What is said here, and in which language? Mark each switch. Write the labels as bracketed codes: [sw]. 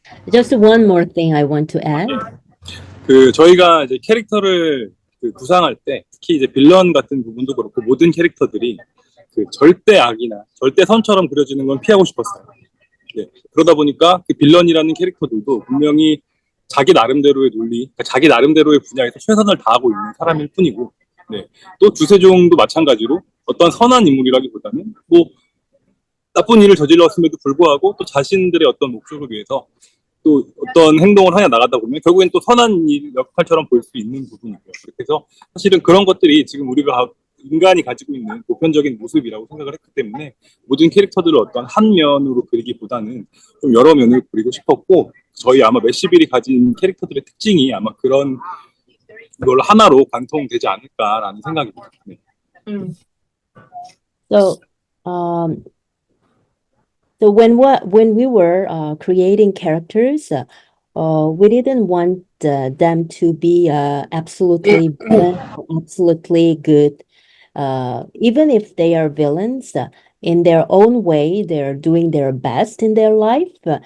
[en] Just one more thing I want to add. [ko] 그 저희가 이제 캐릭터를 그 구상할 때 특히 이제 빌런 같은 부분도 그렇고 모든 캐릭터들이 그 절대 악이나 절대 선처럼 그려지는 건 피하고 싶었어요. 네. 그러다 보니까 그 빌런이라는 캐릭터들도 분명히 자기 나름대로의 논리, 그러니까 자기 나름대로의 분야에서 최선을 다하고 있는 사람일 뿐이고, 네. 또 주세종도 마찬가지로 어떤 선한 인물이라기보다는 뭐 나쁜 일을 저질렀음에도 불구하고 또 자신들의 어떤 목적을 위해서 또 어떤 행동을 하여 나가다 보면 결국엔 또 선한 일 역할처럼 볼 수 있는 부분이고요. 그렇게 해서 사실은 그런 것들이 지금 우리가 인간이 가지고 있는 보편적인 모습이라고 생각을 했기 때문에 모든 캐릭터들을 어떤 한 면으로 그리기보다는 좀 여러 면을 그리고 싶었고 저희 아마 메시빌이 가진 캐릭터들의 특징이 아마 그런 걸 하나로 관통되지 않을까라는 생각이 듭니다. 네. [en] So, um, so when we were creating characters, we didn't want them to be absolutely bad, or absolutely good. Even if they are villains, in their own way, they're doing their best in their life.